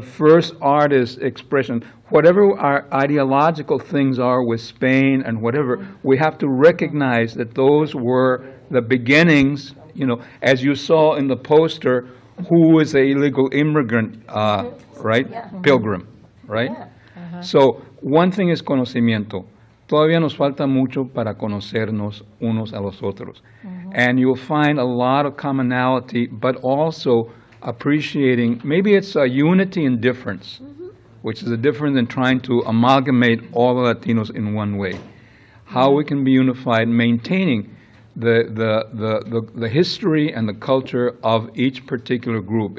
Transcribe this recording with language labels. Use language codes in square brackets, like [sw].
[en] The first artist expression, whatever our ideological things are with Spain and whatever, we have to recognize that those were the beginnings, as you saw in the poster, who is an illegal immigrant, right? Pilgrim, right? So, one thing is [es] conocimiento. Todavía nos falta mucho para conocernos unos a los otros. [en] And you'll find a lot of commonality, but also appreciating, maybe it's a unity in difference, which is a difference in trying to amalgamate all the Latinos in one way. How we can be unified, maintaining the history and the culture of each particular group.